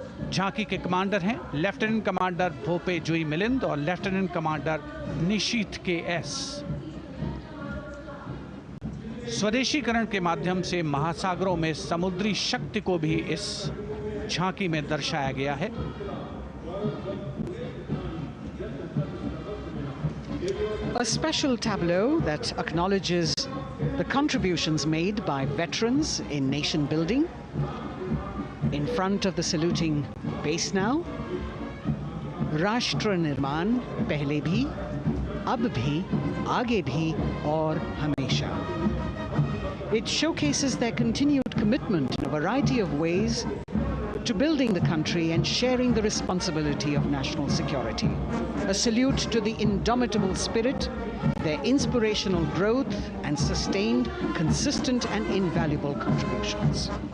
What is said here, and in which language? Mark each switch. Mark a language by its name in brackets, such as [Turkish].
[Hindi] झांकी के कमांडर हैं लेफ्टिनेंट कमांडर भोपे जुई मिलिंद और लेफ्टिनेंट कमांडर निशीथ के एस। स्वदेशीकरण के माध्यम से महासागरों में समुद्री शक्ति को भी इस झांकी में दर्शाया गया है। [English] A special tableau that acknowledges the contributions made by veterans in nation building. In front of the saluting base now, [Hindi] राष्ट्र निर्माण पहले भी, अब भी, आगे भी और हमेशा. [English] It showcases their continued commitment in a variety of ways to building the country and sharing the responsibility of national security. A salute to the indomitable spirit, their inspirational growth and sustained, consistent and invaluable contributions.